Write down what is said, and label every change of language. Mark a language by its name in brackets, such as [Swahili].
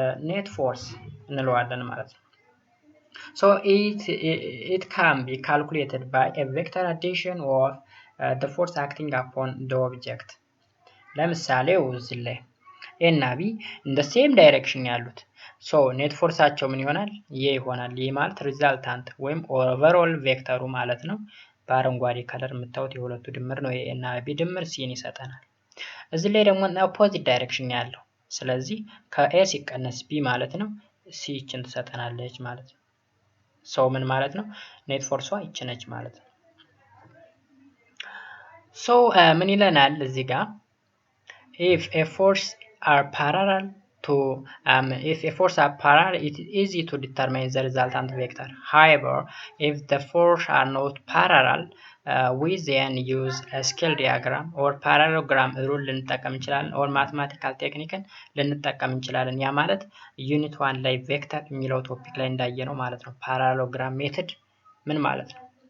[Amharic] ኔት ፎርስ እንለዋለን ማለት ነው። [English] so it can be calculated by a vector addition of the force acting upon the object ለምሳሌ እዚህ ላይ A እና B in the same direction [Amharic] ያሉት so ኔት ፎርሳቸው ምን ይሆናል? ይሄ ይሆናል። ይሄ ማለት ሪዛልታንት ወይም ኦቨርኦል ቬክተሩ ማለት ነው። በአረንጓዴ ከለር የምታዩት የሁለቱ ድምር ነው። A እና B ድምር ሲን ይሰጠናል። እዚህ ላይ ደግሞ ኦፖዚት ዳይሬክሽን ያለው ስለዚህ ከA ሲቀነስ B ማለት ነው C ይችን ትሰጠናለች ማለት ነው። [English] so ምን ማለት ነው? [Amharic] ኔት ፎርሷ ይች ነች ማለት ነው። [English] so ምን ይለናል እዚህ ጋር if a force are parallel to if a force are parallel it is easy to determine the resultant vector. However, if the force are not parallel we then use a scale diagram or parallelogram rule [Amharic] ልንጠቀም እንችላለን [English] or mathematical technique ልንጠቀም እንችላለን። [Amharic] ያ ማለት ዩኒት 1 ላይ ቬክተር የሚለው ቶፒክ ላይ እንዳየነው ማለት ነው። parallelogram ሜተድ ምን ማለት ነው?